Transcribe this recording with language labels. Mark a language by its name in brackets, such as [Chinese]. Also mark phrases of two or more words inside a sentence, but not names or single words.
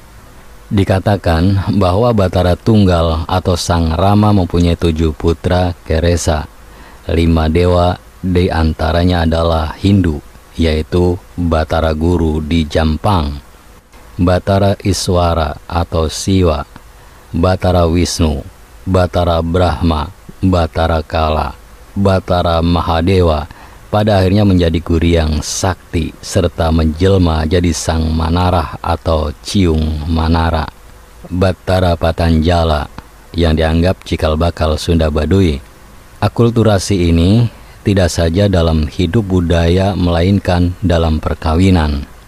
[Indonesian] Dikatakan bahwa Batara Tunggal atau Sang Rama mempunyai 7 putra Keresa. 5 dewa di antaranya adalah Hindu, yaitu Batara Guru di Jampang, Batara Iswara atau Siwa, Batara Wisnu, Batara Brahma, Batara Kala, Batara Mahadewa, pada akhirnya menjadi Guryang Sakti serta menjelma jadi Sang Manarah atau Ciung Manara. Batara Patanjala yang dianggap cikal bakal Sunda Baduy. Akulturasi ini tidak saja dalam hidup budaya melainkan dalam perkawinan.